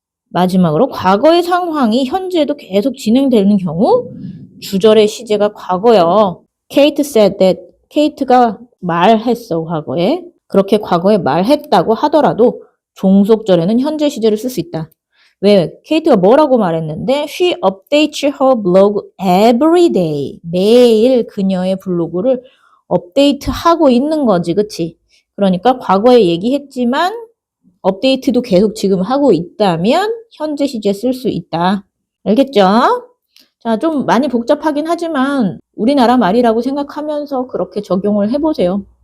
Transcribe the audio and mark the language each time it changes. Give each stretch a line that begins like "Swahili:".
Korean: 마지막으로 과거의 상황이 현재에도 계속 진행되는 경우 주절의 시제가 과거요.
English: Kate said that.
Korean: 케이트가 말했어, 과거에. 그렇게 과거에 말했다고 하더라도 종속절에는 현재 시제를 쓸 수 있다. 왜?
English: 케이트가 뭐라고 말했는데 She updates her blog every day.
Korean: 매일 그녀의 블로그를 업데이트하고 있는 거지, 그치? 그러니까 과거에 얘기했지만 업데이트도 계속 지금 하고 있다면 현재 시제 쓸 수 있다. 알겠죠? 자, 좀 많이 복잡하긴 하지만 우리나라 말이라고 생각하면서 그렇게 적용을 해보세요.